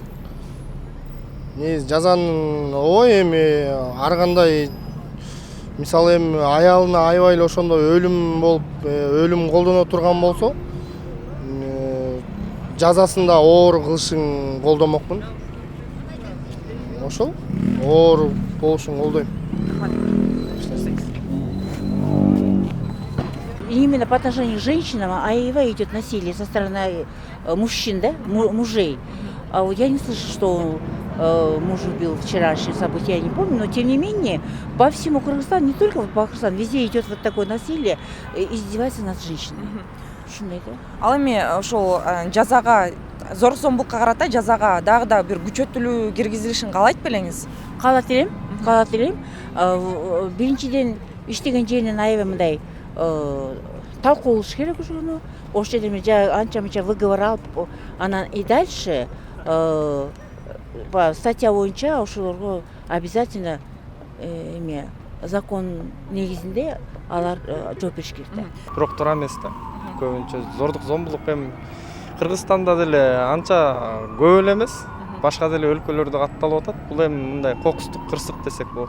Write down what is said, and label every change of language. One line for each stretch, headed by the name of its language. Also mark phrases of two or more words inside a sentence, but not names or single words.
Kyrgyz: Негизи жазанын ой эми ар кандай мисалы эми аялына аябай эле ошондой өлүм болуп өлүм колдоно турган болсо жазасын да оор кылышын колдомокмун. Ошол оор болушун колдойм.
Russian: Именно по отношению к женщинам аябай идет насилие со стороны мужчин, да, мужей. А вот я не слышу, что муж убил вчерашнее событие, я не помню, но тем не менее по всему Кыргызстану, не только по Кыргызстану, везде идет вот такое насилие, издевается над женщинами.
Kyrgyz: Ал эми ошол жазага зор зомбулукка карата жазага дагы да бир күчөтүлүү киргизилишин каалайт белеңиз? Каалап элем. Биринчиден иштеген жеринен аябай мындай талкуу болуш керек ошону. Ошол жерде анча мынча выговор алып, анан
Russian: и дальше по статья
Kyrgyz: боюнча ошолорго обязательно эме закон негизинде алар жооп бериш керек да. Бирок туура эмес да. Көбүнчө зордук зомбулук эми Кыргызстанда деле анча көп эле эмес. Башка деле өлкөлөрдө катталып атат. Бул эми мындай кокустук кырсык десек болот.